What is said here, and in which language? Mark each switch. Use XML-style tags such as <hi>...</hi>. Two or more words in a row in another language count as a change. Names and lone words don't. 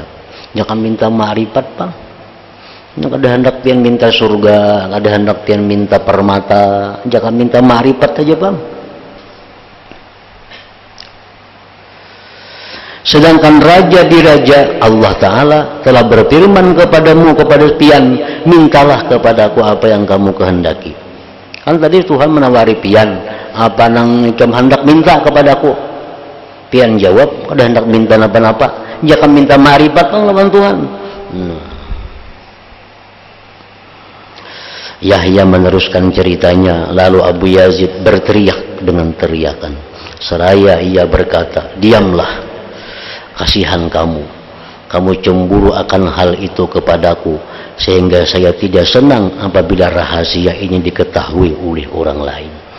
<bjn>Jangan minta ma'rifat, Pak. Ada hendak pian minta surga, ada hendak pian minta permata, jangan minta ma'rifat aja, Pak. Sedangkan raja di raja, Allah Ta'ala telah berfirman kepadamu, kepada pian, mintalah kepadaku apa yang kamu kehendaki. Kan tadi Tuhan menawari pian, apa nang kamu hendak minta kepadaku? Pian jawab, ada hendak minta apa-apa, jangan minta ma'rifat lawan Tuhan.</bjn> <id>Yahya meneruskan ceritanya, lalu Abu Yazid berteriak dengan teriakan. Seraya ia berkata, diamlah, kasihan kamu cemburu akan hal itu kepadaku, sehingga saya tidak senang apabila rahasia ini diketahui oleh orang lain.</id>